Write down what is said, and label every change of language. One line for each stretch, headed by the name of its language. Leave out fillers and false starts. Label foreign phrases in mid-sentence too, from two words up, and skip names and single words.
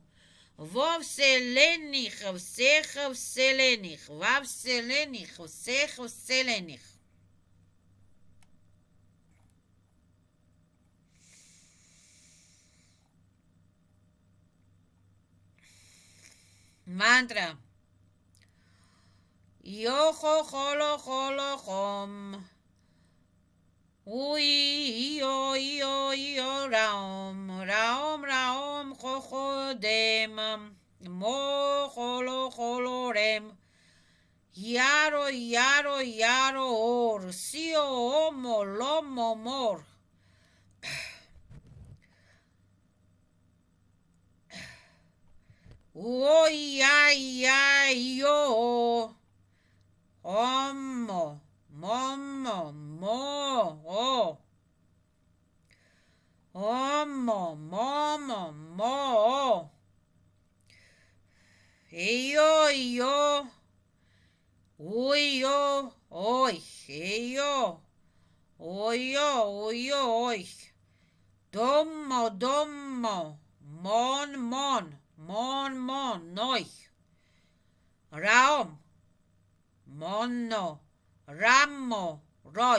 Russian: Во вселенных всех вселенных. Во вселенных всех вселенных. Мантра. Йо-хо-хо-ло-хо-ло-хом. Уи-йо-йо-йо раом, раом, раом, хо-хо-дем, мо-хо-ло-хо-ло-рем, яро, яро, яро, ор, сио-омо, ломо-мор. Ой-яй-яй-йо, омо, момо, мо-о. Омо, момо, мо-о. Ей-йо, ой-йо, ой, ей-йо, ой-йо, ой-йо, ой. Доммо, доммо, мон, мон, мон, мон, ной. Раом, монно, раммо, рой.